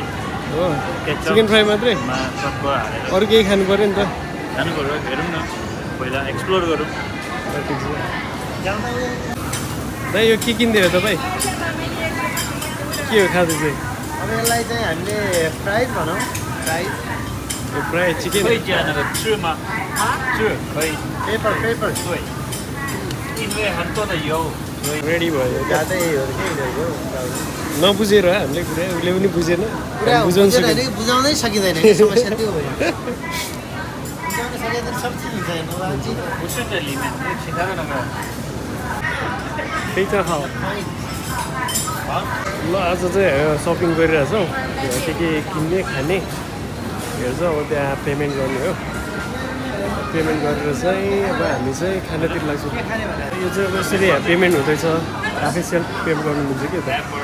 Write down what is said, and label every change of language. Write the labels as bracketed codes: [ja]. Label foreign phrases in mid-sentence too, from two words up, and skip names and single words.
[ne] हो। [en] chicken fry [ne] मात्रै? अरू केही खानु पर्यो नि त? खानु पर्यो, हेरौँ न। पहिला एक्सप्लोर गरौँ। ठिक छ। दाइ यो के किन्दियो तपाईँ? के हो खाँदै चाहिँ? अब यसलाई चाहिँ हामीले फ्राइड भनौँ। फ्राइड [en] fry chicken. [zh] 可以加那个翅吗？翅可以。 [ne] पेपर [zh] 对，因为很多的油。 [ne] रेडी भयो। ज्यादै हो कि नबुझेर हामीले कुरा उसले पनि बुझेन। बुझाउनै सकिँदैन समस्या त्यो हो। बुझाउन सके त सब चिज हुन्छ हैन? [zh] 不是这里面，其他的那个。 [ne] त्यही त खाऊ। ल आज चाहिँ सपिङ गरिरहेछौँ। के किन्ने खाने हेर्छ। अब त्यहाँ पेमेन्ट गर्ने हो। पेमेन्ट गरेर चाहिँ अब हामी चाहिँ खानातिर लाग्छौँ। यो चाहिँ अब यसरी पेमेन्ट हुँदैछ। आफै [en] self pay [ne] गर्नु मिल्छ कि त?